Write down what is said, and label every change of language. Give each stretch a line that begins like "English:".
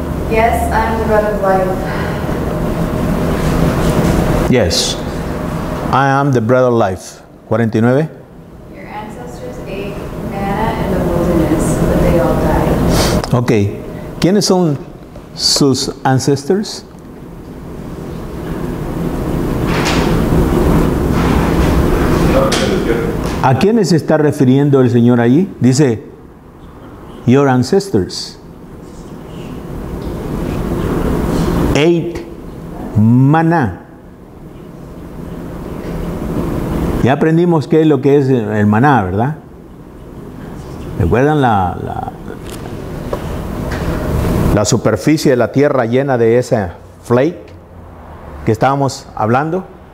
English: Yes, I'm the bread of life. Yes, I am the bread of life. 49. Your ancestors ate manna in the wilderness, but they all died. Ok.
Spanish: ¿Quiénes son sus ancestors? ¿A quiénes se está refiriendo el Señor allí? Dice,
English: your ancestors ate maná.
Spanish: Ya aprendimos qué es lo que es el maná, ¿verdad? ¿Recuerdan la superficie de la tierra llena de ese flake que estábamos hablando?